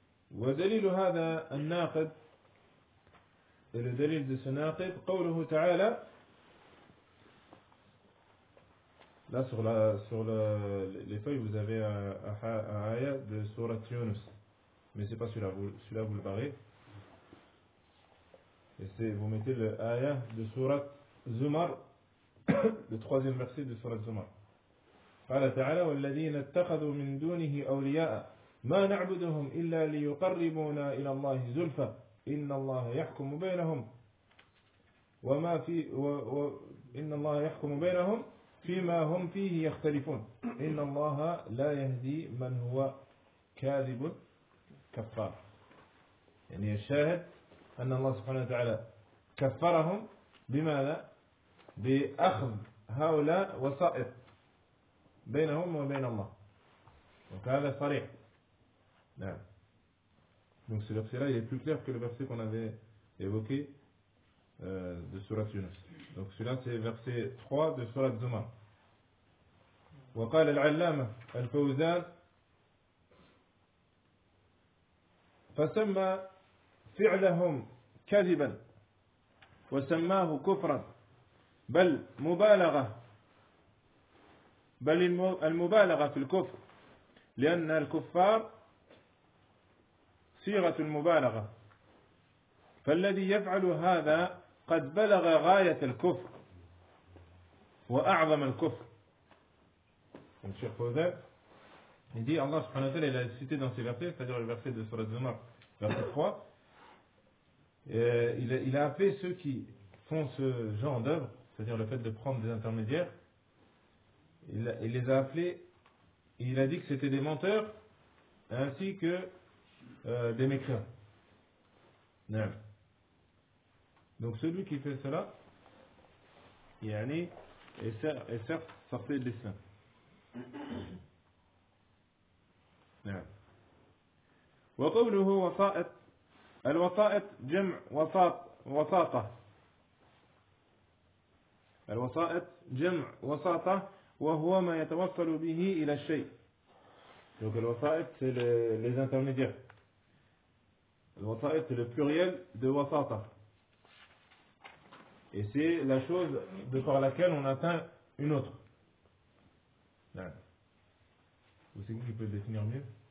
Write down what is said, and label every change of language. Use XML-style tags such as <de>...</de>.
<ar>ودليل هذا الناقد الدليل السناقد قوله تعالى لا سورة سورة لفاي</ar> <fr>vous avez un ayat de سورة يونس mais c'est pas celui-là vous le barrez. Et c'est, vous mettez le ayah de surat Zumar, le troisième verset de surat Zumar.</fr> <ar>Allah Ta'ala, وَالَّذِينَ اتَّخَذُوا مِن دُونِهِ أَوْلِيَاءَ مَا نَعْبُدُهُمْ إِلَّا لِيُقَرِّبُونَا إِلَى اللَّهِ زُلْفَ إِنَّ اللَّهَ يَحْكُمُ بَيْنَهُمْ وَمَا فِي إِنَّ اللَّهَ يَحْكُمُ بَيْنَهُمْ فِيمَا هُمْ فِيهِ يَخْتَلِفُونَ إِنَّ اللَّهَ لَا يَهْدِي مَنْ هُوَ كَاذِبٌ كَفَّارٌ. يعني الشاهد أن الله سبحانه وتعالى كفرهم بماذا؟ بأخذ هؤلاء وسائط بينهم وبين الله. وهذا صريح. نعم.</ar> <fr>Donc ce verset-là il est plus clair que le verset qu'on avait évoqué de sourate Yunus. Donc celui-là c'est verset 3 de sourate Zumar.</fr> <ar>وقال العلامة الفوزان فسمى فعلهم كذبا وسماه كفرا بل مبالغة بل المبالغة في الكفر لأن الكفار صيغة المبالغة فالذي يفعل هذا قد بلغ غاية الكفر وأعظم الكفر. الشيخ فوزان يدي الله سبحانه وتعالى إلى السيتي</ar> <fr>dans ses versets, c'est-à-dire le verset de sourate Zumar, verset 3. Il a appelé ceux qui font ce genre d'œuvre, c'est-à-dire le fait de prendre des intermédiaires, il les a appelés, il a dit que c'était des menteurs ainsi que des mécréants. Non. Donc celui qui fait cela, yani, est certes sorti de l'islam.</fr> <ar>الوسائط جمع وساطة الوسائط جمع وساطة وهو ما يتوصل به إلى الشيء.</ar> <fr>Donc الوسائط c'est les intermédiaires. الوسائط c'est le pluriel de وساطة. Et c'est la chose de par laquelle on atteint une autre. Non. Vous savez qui peut le définir mieux?</fr>